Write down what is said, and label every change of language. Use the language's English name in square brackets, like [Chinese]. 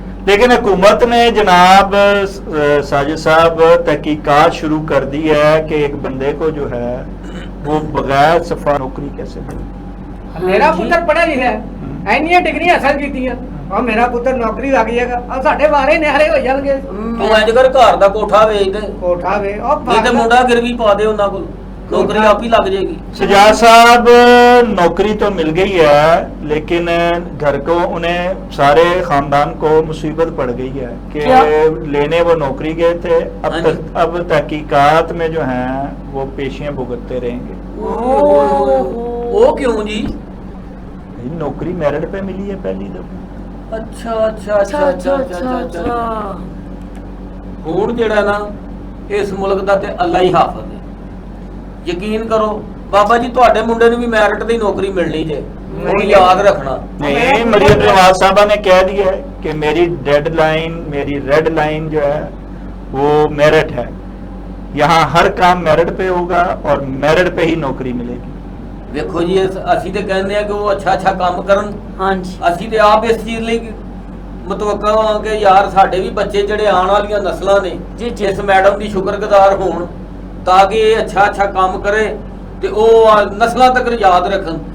[Hindi] लेकिन हुकूमत ने जनाब साजिद साहब तहकीकात शुरू कर दी है कि एक बंदे को जो है वो बगैर सफा नौकरी कैसे मिले। [Punjabi] ਮੇਰਾ ਪੁੱਤਰ ਪੜ੍ਹਿਆ ਲਿਖਿਆ ਐਨੀਆਂ ਡਿਗਰੀਆਂ ਹਾਸਲ ਕੀਤੀਆਂ, ਔਰ ਮੇਰਾ ਪੁੱਤਰ ਨੌਕਰੀ ਲੱਗ ਜਾਏਗਾ। ਆ ਸਾਡੇ ਬਾਰੇ ਨਿਆਰੇ ਹੋ ਜਾਣਗੇ। ਤੂੰ ਇੰਜ ਕਰ, ਘਰ ਦਾ ਕੋਠਾ ਵੇਚ ਦੇ, ਕੋਠਾ ਵੇ ਉਹ ਨਹੀਂ ਤੇ ਮੁੰਡਾ ਗਿਰਵੀ ਪਾ ਦੇ ਉਹਨਾਂ ਕੋਲ, ਨੌਕਰੀ ਆਪ ਹੀ ਲੱਗ ਜਾਏਗੀ। [Hindi] सजाद साहब नौकरी तो मिल गई है, लेकिन घर को उन्हें सारे खानदान को मुसीबत पड़ गई है कि क्या? लेने वो नौकरी गए थे। हाँ जी। अब तहकीकात में जो हैं वो पेशियां भुगतते रहेंगे। [Punjabi] ਉਹ ਕਿਉਂ ਜੀ? [Hindi] भाई, नौकरी मेरिट पे मिली है पहली दफा। [Punjabi] ਅੱਛਾ ਅੱਛਾ ਅੱਛਾ ਅੱਛਾ ਅੱਛਾ ਅੱਛਾ। ਹੁਣ ਜਿਹੜਾ ਨਾ ਇਸ ਮੁਲਕ ਦਾ ਤੇ ਅੱਲਾ ਹੀ ਹਾਫਿਜ਼ ਹੈ। ਯਕੀਨ ਕਰੋ ਬਾਬਾ ਜੀ, ਤੁਹਾਡੇ ਮੁੰਡੇ ਨੂੰ ਵੀ ਮੈਰਿਟ ਦੀ ਨੌਕਰੀ ਮਿਲਣੀ ਜੇ, ਉਹ ਯਾਦ ਰੱਖਣਾ। [Hindi] नहीं, मरियम नवाज साहबा ने कह दिया है कि मेरी डेडलाइन, मेरी रेड लाइन जो है वो मेरिट है। यहाँ हर काम मेरिट पे होगा और मेरिट पे ही नौकरी मिलेगी। [Punjabi] ਵੇਖੋ ਜੀ, ਅਸੀਂ ਤੇ ਕਹਿੰਦੇ ਆ ਕਿ ਉਹ ਅੱਛਾ ਅੱਛਾ ਕੰਮ ਕਰਨ। ਹਾਂਜੀ ਅਸੀਂ ਤੇ ਆਪ ਇਸ ਚੀਜ਼ ਲਈ ਮੁਤਵੱਕਾ ਹਾਂ ਕਿ ਯਾਰ ਸਾਡੇ ਵੀ ਬੱਚੇ ਜਿਹੜੇ ਆਉਣ ਵਾਲੀਆਂ ਨਸਲਾਂ ਨੇ ਜੀ, ਜੀ। ਇਸ ਮੈਡਮ ਦੀ ਸ਼ੁਕਰਗੁਜ਼ਾਰ ਹੋਣ, ਤਾਂ ਕਿ ਇਹ ਅੱਛਾ ਅੱਛਾ ਕੰਮ ਕਰੇ ਤੇ ਉਹ ਨਸਲਾਂ ਤੱਕ ਯਾਦ ਰੱਖਣ।